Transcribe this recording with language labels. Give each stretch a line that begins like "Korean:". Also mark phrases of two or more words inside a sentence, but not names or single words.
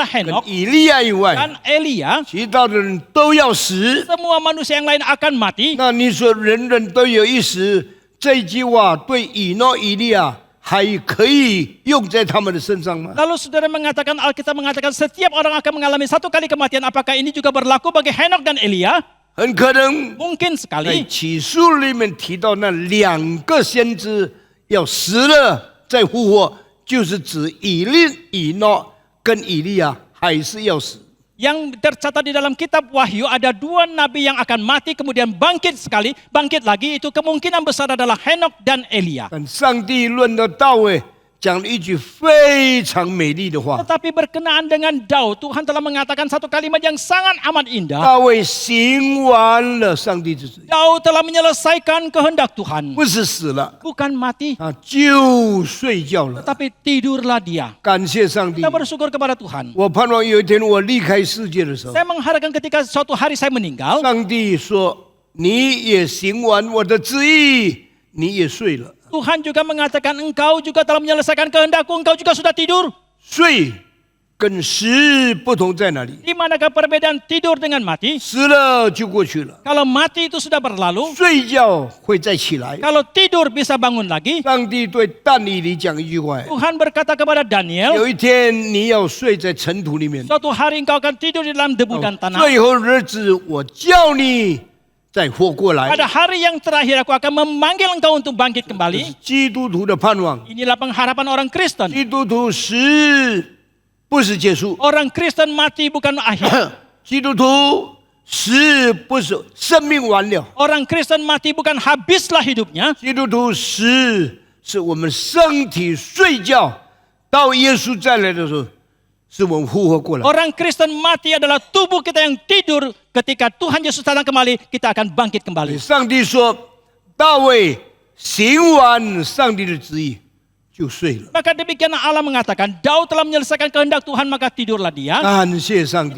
Chinese: 跟 Henok 以利亚以外，
Indonesian: dan Elia,
Chinese: 其他的人都要死。
Indonesian: semua manusia yang lain akan mati.
Chinese: 那你说人人都有一死，这句话对以诺、以利亚还可以用在他们的身上吗？
Indonesian: Lalu saudara mengatakan, Alkitab mengatakan setiap orang akan mengalami satu kali kematian. Apakah ini juga berlaku bagi Henok dan Elia?
Chinese: 很可能
Indonesian: Mungkin
Chinese: 在
Indonesian: sekali.
Chinese: 启示录里面提到那两个先知要死了再复活，就是指以诺跟以利亚还是要死。
Indonesian: Yang tercatat di dalam kitab Wahyu ada 2 nabi yang akan mati kemudian bangkit sekali, bangkit lagi. Itu kemungkinan besar adalah Henok dan Elia.
Chinese: 但上帝论到大卫，讲了一句非常美丽的话：
Indonesian: Tetapi berkenaan dengan Daud, Tuhan telah mengatakan satu kalimat yang sangat amat indah.
Chinese: 大卫行完了上帝之旨，
Indonesian: Daud telah menyelesaikan kehendak Tuhan.
Chinese: 不是死了，
Indonesian: Bukan mati,
Chinese: 他就睡觉了。
Indonesian: tetapi tidurlah dia.
Chinese: 感谢上帝
Indonesian: Kita！bersyukur kepada Tuhan.
Chinese: 我盼望有一天我离开世界的时候，
Indonesian: Saya mengharapkan ketika suatu hari saya meninggal,
Chinese: 上帝说：“你也行完我的旨意，你也睡了。
Indonesian: Tuhan juga mengatakan engkau juga telah menyelesaikan kehendakku, engkau juga sudah tidur.
Chinese: 睡跟死不同在哪里？
Indonesian: Di manakah perbedaan tidur dengan mati?
Chinese: 死了就过去了，
Indonesian: Kalau mati itu sudah berlalu,
Chinese: 睡觉会再起来。
Indonesian: kalau tidur bisa bangun lagi.
Chinese: 上帝对但以理讲一句话：
Indonesian: Tuhan berkata kepada Daniel,
Chinese: 有一天你要睡在尘土里面，
Indonesian: suatu hari engkau akan tidur di dalam debu dan tanah.
Chinese: 最后日子我叫你再活过来。
Indonesian: Pada hari yang terakhir aku akan memanggil engkau untuk bangkit kembali.
Chinese: 基督徒的盼望，
Indonesian: Inilah pengharapan orang Kristen.
Chinese: 基督徒死不是结束，
Indonesian: Orang Kristen mati bukan akhir.
Chinese: 基督徒死不是生命完了。
Indonesian: Orang Kristen mati bukan habislah hidupnya.
Chinese: 基督徒死是我们身体睡觉，到耶稣再来的时候，是我们复活过来。
Indonesian: Orang Kristen mati adalah tubuh kita yang tidur. Ketika Tuhan Yesus datang kembali, kita akan bangkit kembali.
Chinese: 上帝说，大卫行完上帝的旨意，就睡了。
Indonesian: Maka demikianlah Allah mengatakan, Daud telah menyelesaikan kehendak Tuhan, maka tidurlah dia.
Chinese: 感谢上帝